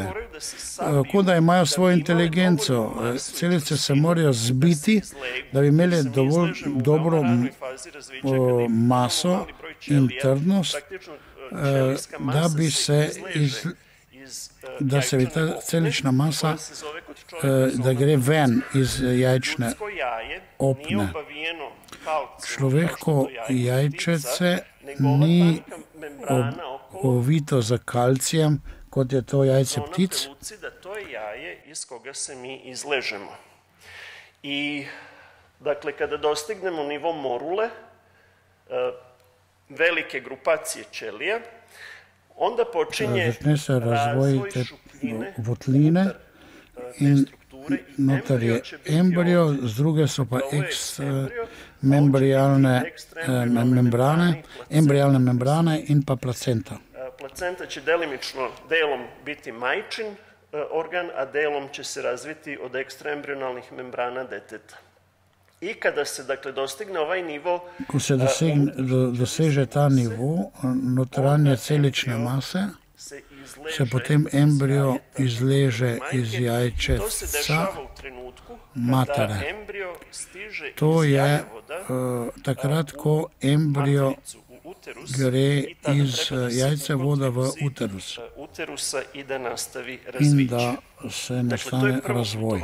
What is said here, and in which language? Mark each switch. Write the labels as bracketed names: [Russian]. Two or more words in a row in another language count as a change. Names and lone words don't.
[Slovenian] Kot da imajo svojo inteligenco. Celice se morajo zbiti, da bi imeli dovolj dobro maso in trdnost, da se ta celična masa, da gre ven iz jajčne opne. Človeško jajčece ni ovito z kalcijem, kot je to jajce ptic. [Serbian] To je jaje iz koga se mi izležemo. I, dakle, kada dostignemo nivo morule, velike grupacije ćelija, onda počinje razvoj šupljine [Slovenian] votline in noter je embrio, z druge so pa embrijalne membrane in pa placenta. [Serbian] Placenta će delom biti majčin organ, a delom će se razviti od ekstraembrionalnih membrana deteta. I kada se, dakle, dostigne ovaj nivo... [Slovenian] Ko se doseže ta nivo notranje celične mase, se potem embrio izleže iz jajčeca matere. To je takrat, ko embrio gre iz jajcevoda v uterus in da se nastane razvoj.